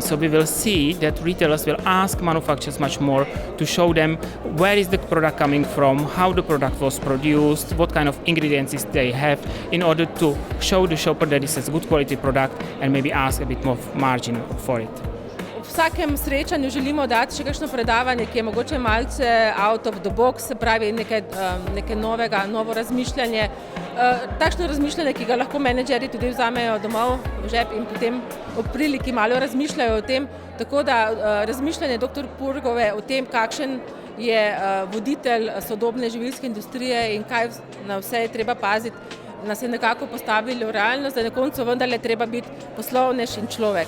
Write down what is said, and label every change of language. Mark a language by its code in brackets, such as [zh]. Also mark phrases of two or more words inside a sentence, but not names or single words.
[en] So we will see that retailers will ask manufacturers much more to show them where is the product coming from, how the product was produced, what kind of ingredients they have, in order to show the shopper that this is a good quality product and maybe ask a bit more margin for it. [sl] V vsakem srečanju želimo dati še kakšno predavanje, ki je mogoče malce [en] out of the box, [sl] se pravi nekaj novega, novo razmišljanje. Takšno razmišljanje, ki ga lahko menedžeri tudi vzamejo domov v žep in potem ob priliki malo razmišljajo o tem. Tako da razmišljanje dr. Purgove o tem, kakšen je voditelj sodobne živilske industrije in kaj na vse je treba paziti, nas je nekako postavili v realnost, da na koncu vendarle treba biti poslovnež in človek.